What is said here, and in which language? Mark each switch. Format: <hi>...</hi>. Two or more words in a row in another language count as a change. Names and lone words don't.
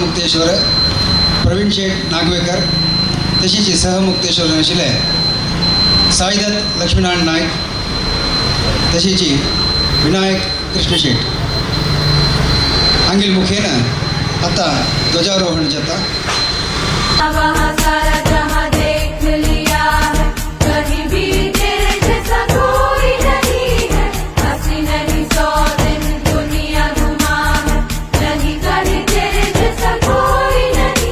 <kok>मुक्तेश्वर प्रवीण शेठ नागवेकर तशीच सहमुक्तेश्वर आशिल्ले साईदत्त लक्ष्मीनारायण नायक तशीच विनायक कृष्ण शेठ हांगील मुखेन आता ध्वजारोहण जाता।</kok> <hi>सारा जहां देख लिया है, कहीं भी तेरे जैसा कोई नहीं है। हंसी नहीं 100 दिन दुनिया घुमा है, नहीं कहीं तेरे जैसा कोई नहीं।</hi>